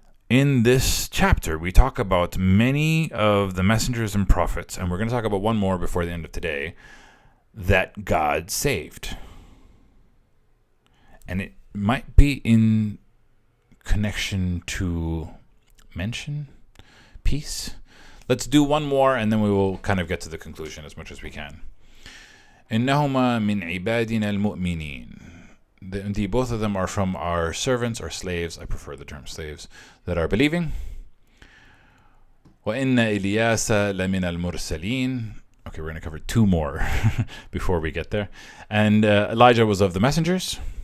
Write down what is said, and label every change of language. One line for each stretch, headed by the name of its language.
English: In this chapter, we talk about many of the messengers and prophets, and we're going to talk about one more before the end of today, that God saved. And it might be in connection to mention peace. Let's do one more, and then we will kind of get to the conclusion as much as we can.
Arabic: إنهما من عبادنا المؤمنين.
English: Indeed, both of them are from our servants or slaves. I prefer the term slaves that are believing.
Arabic: وإن إلياس لمن المرسلين.
English: Okay, we're going to cover two more before we get there. And Elijah was of the messengers.